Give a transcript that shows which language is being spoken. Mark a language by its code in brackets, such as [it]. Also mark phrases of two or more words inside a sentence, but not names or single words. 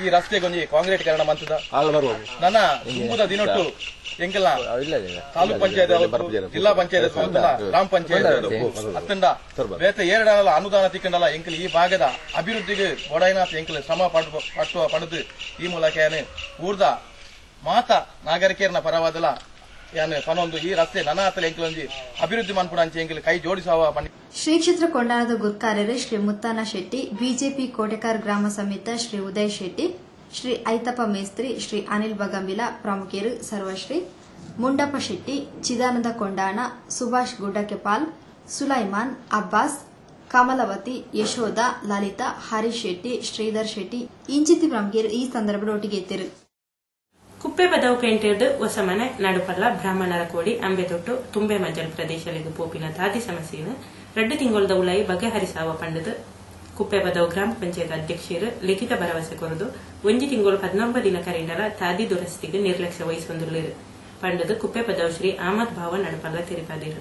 [tcy] ರಸ್ತೆಗೊಂಜಿ ಕಾಂಕ್ರೀಟ್ ಕಾರಣ ಮಂತದ ನನ್ನ ತುಂಬುದ ದಿನೊಟ್ಟು ಎಂಕಲ್ ತಾಲೂಕ್ ಪಂಚಾಯತ್ ಜಿಲ್ಲಾ ಪಂಚಾಯತ್ ಗ್ರಾಮ ಪಂಚಾಯತ್ ಅತ್ತಂಡ ಬೇತೆ 2 ಅನುದಾನ ತಿಕ್ಕಂಡಲ್ಲ ಎಂಕಲ್ ಈ ಭಾಗದ ಅಭಿವೃದ್ಧಿಗೆ ಒಡಾಯಿನಾಥ ಎಂಕಲ್ ಶ್ರಮ ಪಡೆದು ಈ ಮೂಲಕ ಊರ್ದ ಮಾತ ನಾಗರಿಕರನ್ನ ಪರವಾದಲ್ಲ ಪನೊಂದು ಈ ರಸ್ತೆ ನನ್ನ ಹತ್ತಲ ಎಂಕಲೊಂಜಿ ಅಭಿವೃದ್ಧಿ ಮನ್ಪುಣ ಅಂಚೆ ಎಂಕಲ್ ಕೈ ಜೋಡಿಸುವ ಶ್ರೀ ಕ್ಷೇತ್ರ ಕೊಂಡಾನದ ಗುರ್ಕಾರ್ಯರು ಶ್ರೀ ಮುತ್ತಣ್ಣ ಶೆಟ್ಟಿ, [kn] ಬಿಜೆಪಿ ಕೋಟೆಕಾರ್ ಗ್ರಾಮ ಸಮಿತ ಶ್ರೀ ಉದಯ್ ಶೆಟ್ಟಿ, ಶ್ರೀ ಐತಪ್ಪ ಮೇಸ್ತ್ರಿ, ಶ್ರೀ ಅನಿಲ್ ಬಗಂಬಿಲ ಪ್ರಮುಖರು, ಸರ್ವಶ್ರೀ ಮುಂಡಪ್ಪ ಶೆಟ್ಟಿ, ಚಿದಾನಂದ ಕೊಂಡಾಣ, ಸುಭಾಷ್ ಗುಡ್ಡಕೆಪಾಲ್, ಸುಲೈಮಾನ್, ಅಬ್ಬಾಸ್, ಕಮಲವತಿ, ಯಶೋಧ, ಲಲಿತಾ, ಹರೀಶ್ ಶೆಟ್ಟಿ, ಶ್ರೀಧರ್ ಶೆಟ್ಟಿ ಇಂಚಿತಿ ಪ್ರಮುಖರು ಈ ಸಂದರ್ಭದಲ್ಲಿ ಒಟ್ಟಿಗೆ ಇದ್ದರು. [tcy] ಕುಪ್ಪೆ ಬದವು ಕೆಂಟಿರ್ದು ಹೊಸಮನೆ ನಡುಪಲ್ಲ ಬ್ರಾಹ್ಮಣರ ಕೋಡಿ ಅಂಬೆತೊಟ್ಟು ತುಂಬೆ ಮಜ್ಜಲ್ ಪ್ರದೇಶಗಳಿಗೆ ಪೋಪಿನ ತಾದಿ ಸಮಸ್ಯೆಯನ್ನು 2 ತಿಂಗಳದ ಉಲಾಯಿ ಬಗೆಹರಿಸಾವ ಪಂಡದು ಕುಪ್ಪೆ ಬದವು ಗ್ರಾಮ ಪಂಚಾಯತ್ ಅಧ್ಯಕ್ಷರು ಲಿಖಿತ ಭರವಸೆ ಕೊರದು 1 ತಿಂಗಳು 19 ದಿನ ಕರೆಂಡರ ತಾದಿ ದುರಸ್ತಿಗೆ ನಿರ್ಲಕ್ಷ್ಯ ವಹಿಸೊಂದುಳ್ಳರು ಪಂಡದು ಕುಪ್ಪೆ ಬದವು ಶ್ರೀ ಅಹಮದ್ ಭಾವ ನಡುಪಲ್ಲ ತೆರಿಪಾದಿರು.